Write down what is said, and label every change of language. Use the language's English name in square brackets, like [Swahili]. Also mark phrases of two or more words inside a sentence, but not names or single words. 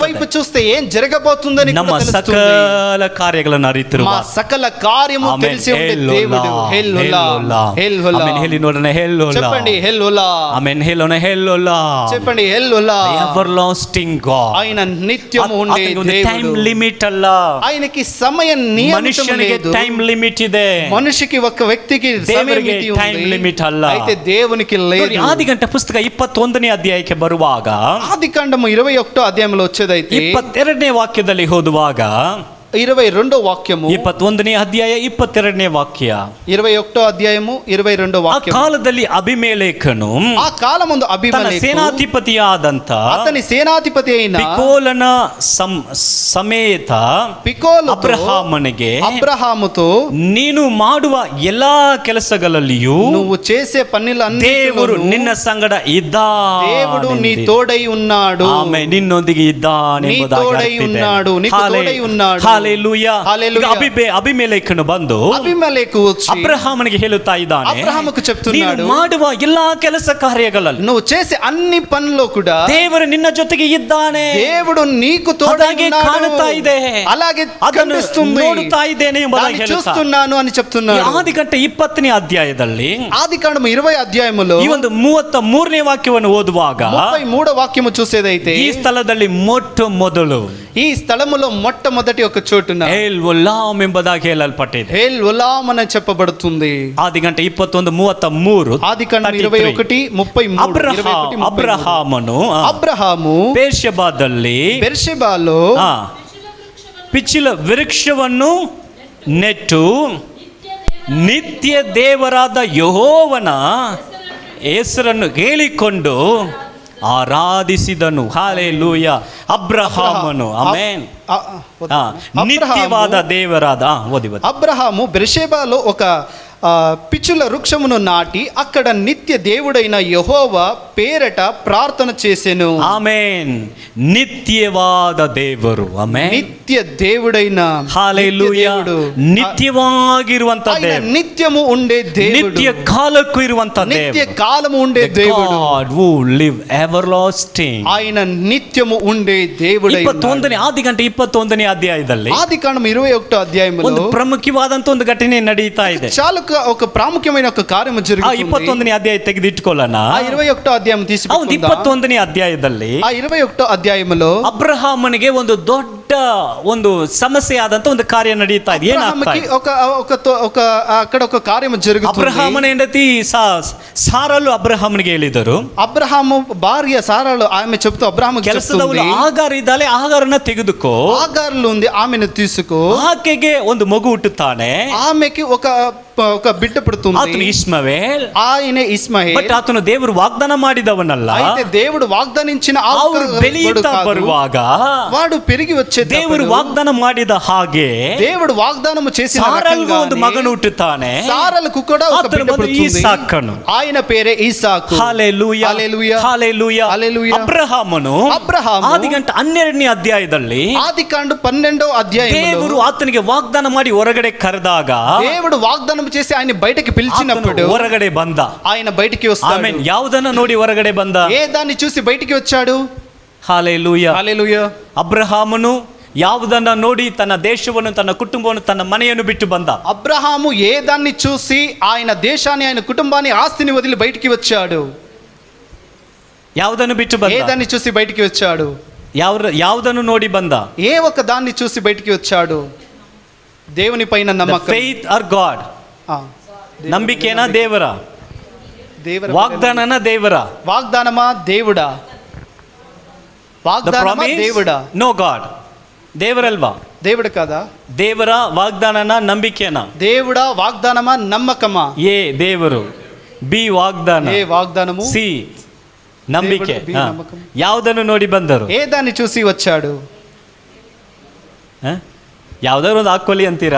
[Telugu] వైపు చూస్తే ఏం జరగబోతుందని [Kannada] ನಮ್ಮ ಸಕಲ ಕಾರ್ಯಗಳನ್ನು ಅರಿತಿರುವ [Telugu] మా సకల కార్యము తెలిసి ఉండే దేవుడు. హెల్లోలా హెల్లోలా [Kannada] ಆಮೆನ್ ಹೇಳಿ ನೋಡೋಣ. [Telugu] హెల్లోలా చెప్పండి. హెల్లోలా [Kannada] ಆಮೆನ್ ಹೇಳೋಣ. [Telugu] హెల్లోలా చెప్పండి. హెల్లోలా [English] everlasting God. [Telugu] ఆయన నిత్యము ఉండే దేవుడు. [English] time limit ಅಲ್ಲ. [Telugu] ఆయనకి సమయ నియమం మనుషునికి లేదు. [English] time limit ಇದೆ. [Telugu] మనిషికి ఒక వ్యక్తికి [Kannada] ದೇವರಿಗೆ [English] time limit [Kannada] ಅಲ್ಲ. [Telugu] అయితే దేవునికి లేదు. ఆదికాండ పుస్తక [Kannada] 21ನೇ ಅಧ್ಯಾಯಕ್ಕೆ ಬರುವಾಗ, [Telugu] ఆదికాండము 21వ అధ్యాయంలో వచ్చేదైతే [Kannada] 22ನೇ ವಾಕ್ಯದಲ್ಲಿ ಓದುವಾಗ, [Telugu] 22వ వాక్యము [Kannada] 21ನೇ ಅಧ್ಯಾಯ 22ನೇ ವಾಕ್ಯ, [Telugu] 21వ అధ్యాయము 22వ [Kannada] ಆ [Telugu] వాక్యం. [Kannada] ಕಾಲದಲ್ಲಿ ಅಭಿಮೇಲೆಕನು [Telugu] ఆ కాలమందు [Kannada] ತನ್ನ [Telugu] అబీమెలెకు [Kannada] ಸೇನಾಧಿಪತಿಯಾದಂತ [Telugu] అతని సేనాధిపతి అయిన [Kannada] ಪಿಕೋಲನ ಸಮೇತ [Telugu] అబ్రహాముతో [Kannada] ನೀನು ಮಾಡುವ ಎಲ್ಲಾ ಕೆಲಸಗಳಲ್ಲಿಯೂ [Telugu] నువ్వు చేసే పనులన్నీ [Kannada] ದೇವರು ನಿನ್ನ ಸಂಗಡ ಇದ್ದಾನೆ. [Telugu] దేవుడు నీ తోడై ఉన్నాడు. [Kannada] ಆಮೆನ್. ನಿನ್ನೊಂದಿಗೆ ಇದ್ದಾನೆ [Telugu] నీ తోడై ఉన్నాడు. నీకు తోడై ఉన్నాడు. [Kannada] ಹಾಲೆಲೂಯಾ. [Telugu] హల్లెలూయా. [Kannada] ಅಬಿಮೆಲೆಕನು ಬಂದು [Telugu] అబీమెలెకు వచ్చి [Kannada] ಅಬ್ರಹಾಮನಿಗೆ ಹೇಳುತ್ತಾ ಇದ್ದಾನೆ, [Telugu] అబ్రహాముకు చెప్తున్నాడు, [Kannada] ನೀನು ಮಾಡುವ ಎಲ್ಲಾ ಕೆಲಸ ಕಾರ್ಯಗಳಲ್ಲಿ [Telugu] నువ్వు చేసే అన్ని పనుల్లో కూడా [Kannada] ದೇವರು ನಿನ್ನ ಜೊತೆಗೆ ಇದ್ದಾನೆ, [Telugu] దేవుడు నీకు తోడై [Kannada] ಅದಾಗೆ [Telugu] ఉన్నాడు. [Kannada] ಕಾಣುತ್ತಾ ಇದೆ, [Telugu] అలాగే [Kannada] ಅದನ್ನು [Telugu] కనిపిస్తుంది, [Kannada] ನೋಡುತ್ತಾ ಇದ್ದೇನೆ ಎಂಬುದಾಗಿ [Telugu] దాన్ని [Kannada] ಹೇಳುತ್ತಾ [Telugu] చూస్తున్నాను అని చెప్తున్నాడు. [Kannada] ಆದಿಕಾಂಡ 20ನೇ ಅಧ್ಯಾಯದಲ್ಲಿ [Telugu] ఆదికాండం 20 అధ్యాయములో [Kannada] ಈ ಒಂದು 33ನೇ ವಾಕ್ಯವನ್ನು ಓದುವಾಗ [Telugu] 33వ వాక్యము చూసేదైతే [Kannada] ಈ ಸ್ಥಳದಲ್ಲಿ ಮೊಟ್ಟ ಮೊದಲು [Telugu] ఈ స్థలములో మొట్టమొదటి ఒక చోటున [Kannada] ಎಲ್ ಒಲಾಮ್ ಎಂಬುದಾಗಿ ಹೇಳಲ್ಪಟ್ಟಿದೆ. [Telugu] హేల్ ఉలాం అని చెప్పబడుతుంది. [Kannada] ಆದಿಕಾಂಡ 21:33. [Telugu] ఆదికాండం 21:33. అబ్రహాము [Kannada] ಬೇರ್ಷೆಬಾದಲ್ಲಿ [Telugu] బెర్షెబాలో [Kannada] ಪಿಚ್ಚಿಲ ವೃಕ್ಷವನ್ನು ನೆಟ್ಟು ನಿತ್ಯ ದೇವರಾದ ಯೆಹೋವನ ಹೆಸರನ್ನು ಹೇಳಿಕೊಂಡು ಆರಾಧಿಸಿದನು. ಹಾಲೆಲೂಯಾ. ಅಬ್ರಹಾಮನು ಆಮೆನ್. ನಿತ್ಯವಾದ ದೇವರಾದ ಓದಿ. [Telugu] అబ్రహాము బెర్షెబాలో ఒక పిచ్చుల వృక్షమును నాటి అక్కడ నిత్య దేవుడైన యెహోవా పేరట ప్రార్థన చేసెను. [Kannada] ಆಮೆನ್. ನಿತ್ಯವಾದ ದೇವರು. ಆಮೆನ್. [Telugu] నిత్య దేవుడైన [Kannada] ಹಾಲೆಲೂಯಾ. ನಿತ್ಯವಾಗಿರುವಂತ ದೇವರು, [Telugu] నిత్యము ఉండే దేవుడు, [Kannada] ನಿತ್ಯ ಕಾಲಕ್ಕೂ ಇರುವಂತ [Telugu] నిత్య [Kannada] ದೇವರು, [Telugu] కాలము ఉండే దేవుడు, [English] God who live everlasting. [Telugu] ఆయన నిత్యము ఉండే దేవుడై ఉన్నాడు. [Kannada] ಆದಿಕಾಂಡ 21ನೇ ಅಧ್ಯಾಯದಲ್ಲಿ [Telugu] ఆదికాండం 21వ అధ్యాయములో [Kannada] ಒಂದು ಪ್ರಮುಖವಾದಂತ ಒಂದು ಘಟನೆ ನಡೀತಾ ಇದೆ. [Telugu] చాలా ఒక ప్రాముఖ్యమైన ఒక కార్యము జరుగుతుంది. [Kannada] 21ನೇ ಅಧ್ಯಾಯ ತೆಗೆದಿಟ್ಕೊಳ್ಳೋಣ. [Telugu] 21వ అధ్యాయం తీసుకుందాం. [Kannada] 21ನೇ ಅಧ್ಯಾಯದಲ್ಲಿ [Telugu] 21వ అధ్యాయములో [Kannada] ಅಬ್ರಹಾಮನಿಗೆ ಒಂದು ದೊಡ್ಡ ಒಂದು ಸಮಸ್ಯೆ ಆದಂತ ಒಂದು ಕಾರ್ಯ ನಡೀತಾ ಇದೆ. ಏನಾಗ್ತಾ ಇದೆ? [Telugu] అక్కడ ఒక కార్యము జరుగుతుంది. [Kannada] ಅಬ್ರಹಾಮನ ಹೆಂಡತಿ ಸಾರಲು ಅಬ್ರಹಾಮನಿಗೆ ಹೇಳಿದರು, [Telugu] అబ్రహాము భార్య సారాలు ఆమె చెప్తూ అబ్రహాము [Kannada] ಕೆಲಸದವಳು ಆಗಾರ್ ಇದ್ದಾಳೆ, ಆಗಾರನ್ನ ತೆಗೆದುಕೋ, [Telugu] ఆగారులో ఉంది ఆమెను తీసుకో, [Kannada] ಆಕೆಗೆ ಒಂದು ಮಗು ಹುಟ್ಟುತ್ತಾನೆ, [Telugu] ఆమెకి ఒక బిడ్డ పుడుతుంది, [Kannada] ಆತನು ಇಷ್ಮವೇಲ್. [Telugu] ఆయనే ఇస్మాయేల్. [Kannada] ಬಟ್ ಆತನು ದೇವರು ವಾಗ್ದಾನ ಮಾಡಿದವನಲ್ಲ. [Telugu] అయితే దేవుడు వాగ్దానించిన [Kannada] ಅವರು ಬೆಳೆಯುತ್ತಾ ಬರುವಾಗ [Telugu] వాడు పెరిగి వచ్చే [Kannada] ದೇವರು ವಾಗ್ದಾನ ಮಾಡಿದ ಹಾಗೆ [Telugu] దేవుడు వాగ్దానము చేసిన [Kannada] ಸಾರಲ್ಗೂ ಒಂದು ಮಗನು ಹುಟ್ಟುತ್ತಾನೆ, [Telugu] సారలకు కూడా ఒక బిడ్డ పుడుతుంది, [Kannada] ಇಸಾಕನು. [Telugu] ఆయన పేరే ఇసాకు. హల్లెలూయా, హల్లెలూయా, హల్లెలూయా, హల్లెలూయా. [Kannada] ಅಬ್ರಹಾಮನು ಆದಿಕಾಂಡ 12ನೇ ಅಧ್ಯಾಯದಲ್ಲಿ [Telugu] ఆదికాండ 12వ అధ్యాయంలో [Kannada] ದೇವರು ಆತನಿಗೆ ವಾಗ್ದಾನ ಮಾಡಿ ಹೊರಗಡೆ ಕರೆದಾಗ [Telugu] దేవుడు వాగ్దానం చేసి ఆయన బయటికి పిలిచినప్పుడు [Kannada] ಹೊರಗಡೆ ಬಂದ. [Telugu] ఆయన బయటికి వస్తాడు. [Kannada] ಆಮೆನ್. ಯಾವುದನ್ನು ನೋಡಿ ಹೊರಗಡೆ ಬಂದ? [Telugu] ఏ దాన్ని చూసి బయటికి వచ్చాడు? హల్లెలూయా, హల్లెలూయా. [Kannada] ಅಬ್ರಹಾಮನು ಯಾವುದನ್ನ ನೋಡಿ ತನ್ನ ದೇಶವನ್ನು, ತನ್ನ ಕುಟುಂಬವನ್ನು, ತನ್ನ ಮನೆಯನ್ನು ಬಿಟ್ಟು ಬಂದ. [Telugu] అబ్రహాము ఏ దాన్ని చూసి ఆయన దేశాన్ని, ఆయన కుటుంబాన్ని, ఆస్తిని వదిలి బయటికి వచ్చాడు? [Kannada] ಯಾವುದನ್ನು ಬಿಟ್ಟು ಬಂದ? [Telugu] ఏ దాన్ని చూసి బయటికి వచ్చాడు? [Kannada] ಯಾವುದನ್ನು ನೋಡಿ ಬಂದ? [Telugu] ఏ ఒక దాన్ని చూసి బయటికి వచ్చాడు? దేవుని పైన నమ్మకం. [English] faith or God. ನಂಬಿಕೆನಾ ದೇವರ? [Kannada] ವಾಗ್ದಾನನ ದೇವರ? [Telugu] వాగ్దానమా దేవుడా? వాగ్దానమా దేవుడా? [English] no God. [Telugu] దేవరల్వా? దేవుడు కదా. [Kannada] ದೇವರ ವಾಗ್ದಾನನ ನಂಬಿಕೆನಾ? [Telugu] దేవుడా వాగ్దానమా నమ్మకమా? [Kannada] ఏ ದೇವರು, ಬಿ ವಾಗ್ದಾನ, [Telugu] ఏ వాగ్దానము, [Kannada] ಸಿ ನಂಬಿಕೆ. [Telugu] దేవుడు, బి నమ్మకం. [Kannada] ಯಾವುದನ್ನು ನೋಡಿ ಬಂದರು? [Telugu] ఏ దాన్ని చూసి వచ్చాడు? [Kannada] ಯಾವ್ದಾದ್ರು ಒಂದು ಹಾಕೊಳ್ಳಿ ಅಂತೀರಾ?